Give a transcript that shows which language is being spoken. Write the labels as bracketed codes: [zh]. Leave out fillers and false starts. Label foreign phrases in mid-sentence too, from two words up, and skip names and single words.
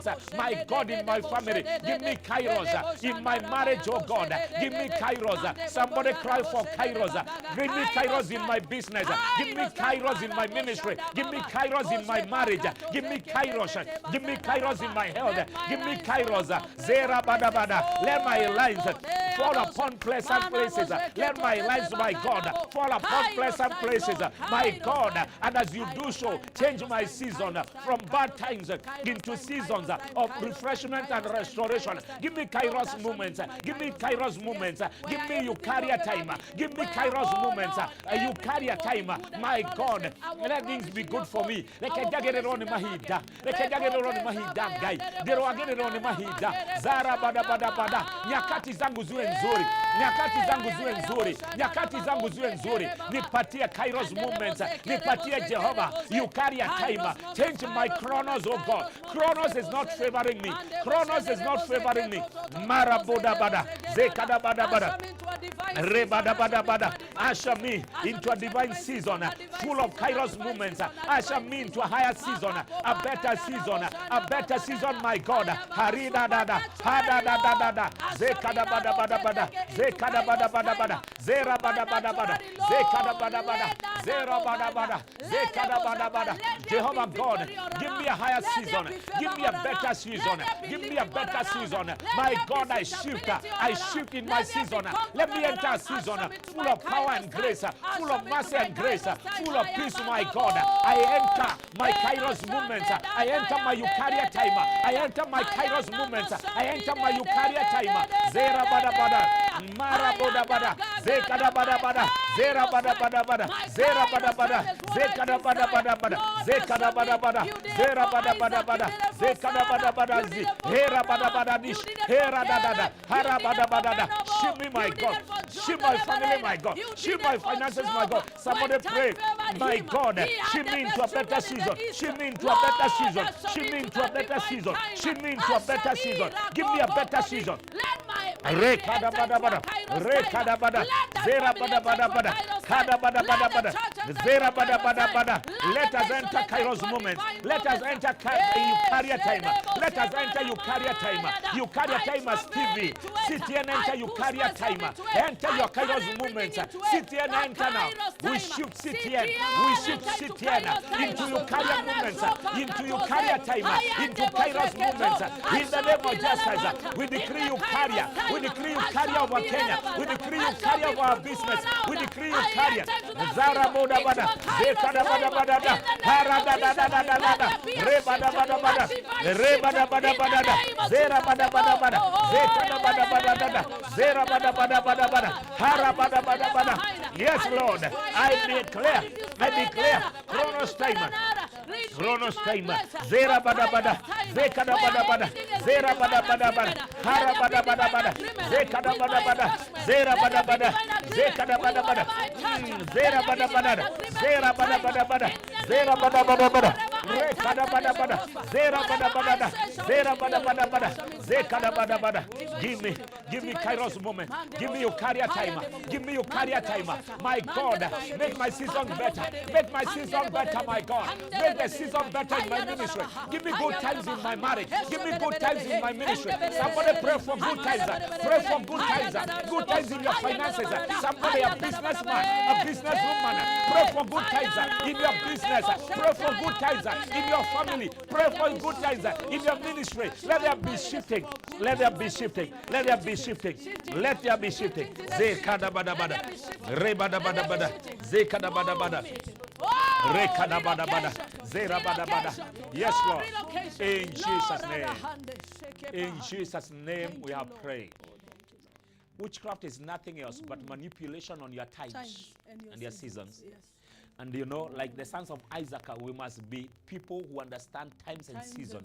[en] My God, in my family, give me Kairos. In my marriage, oh God, give me Kairos. Somebody cry for Kairos. Give me Kairos in my business. Give me Kairos in my ministry. Give me Kairos in my marriage. Give me Kairos. Give me Kairos in my health. Give me Kairos. Zera bada bada. Let my lines fall upon pleasant places. Let my lines, my God, fall upon pleasant places. My God, and as you do so, change my season from bad times into seasons of refreshment and restoration. Give me Kairos moments. Give me Kairos moments. Give me Eukarya time. Give me Kairos moments. Eukarya time. My God, let things be good for me. Zara bada bada bada. [sw] Nyakati zangu ziwe nzuri. Nyakati zangu ziwe nzuri. Nyakati zangu ziwe nzuri. Nipatie Kairos moments. Nipatie Jehovah Eukarya time. [en] Change my Chronos, oh God. Chronos is not favoring me. Chronos is not favoring me. Maraboda bada. Zekada bada bada. Rebada bada bada. Usher me into a divine season full of Kairos moments. Usher me into a higher season, a better season, my God. Harida dada, hada dada dada, zekada bada bada bada, zekada bada bada bada, zera bada bada bada, zekada bada bada, zera bada bada, zekada bada bada. Jehovah God, give me a higher season, give me a better season, give me a better season. My God, I shift in my season. Let me enter a season full of power and grace, full of mercy and grace, full of peace, my God. I enter my Kairos moments. I enter my Eukarya time. I enter my Kairos moments. I enter my Eukarya time. Zera bada bada, mara boda bada, zekada bada bada, zera bada bada bada, zera bada bada, zekada bada bada bada, zekada bada bada, zera bada bada bada, zekada bada bada zi, hera bada bada dish, hera da da da, hara bada bada da. Shift me, my God. Shift my family, my God. Shift my finances, my God. Somebody pray, my God. Shift me into a better season. Shift me into a better season. Shift me into a better season. Shift me into a better season. Give me a better season. Rekada bada bada, rekada bada, zera bada bada bada, kada bada bada bada, zera bada bada bada. Let us enter Kairos moment. Let us enter Eukarya time. Let us enter Eukarya time. Eukarya time as TV. Sit here and enter Eukarya time. Enter your Kairos moments. Sit here and enter now. We shift sit here. We shift sit here into Eukarya moments. Into Eukarya time. Into Kairos moments. In the name of Jesus, we decree Eukarya. We decree Eukarya over Kenya. We decree Eukarya over our business. We decree Eukarya. Zara boda bada. Zekada bada bada da. Harada da da da da da. Rebada bada bada. Rebada bada bada da. Zera bada bada bada. Zekada bada bada da da. Zera bada bada bada bada. Hara bada bada bada. Yes, Lord. I declare Chronos time. Chronos time. Zera bada bada. Zekada bada bada. Zera bada bada bada. Hara bada bada bada. Zekada bada bada. Zera bada bada. Zekada bada bada. Zera bada bada. Zera bada bada bada. Zera bada bada bada. Rekada bada bada. Zera bada bada. Zera bada bada bada. Zekada bada bada. Give me Kairos moment. Give me Eukarya time. Give me Eukarya time. My God, make my season better. Make my season better, my God. Make the season better in my ministry. Give me good times in my marriage. Give me good times in my ministry. Somebody pray for good times. Pray for good times. Good times in your finances. Somebody, a businessman, a businesswoman. Pray for good times in your business. Pray for good times in your family. Pray for good times in your ministry. Let there be shifting. Let there be shifting. Let there be shifting. Let there be shifting. Zekada bada bada. Rebada bada bada. Zekada bada bada. Rekada bada bada. Zera bada bada. Yes, Lord. In Jesus' name. In Jesus' name we have prayed. Witchcraft is nothing else but manipulation on your times and your seasons. Yes. And you know, like the sons of Isaac, we must be people who understand times and seasons.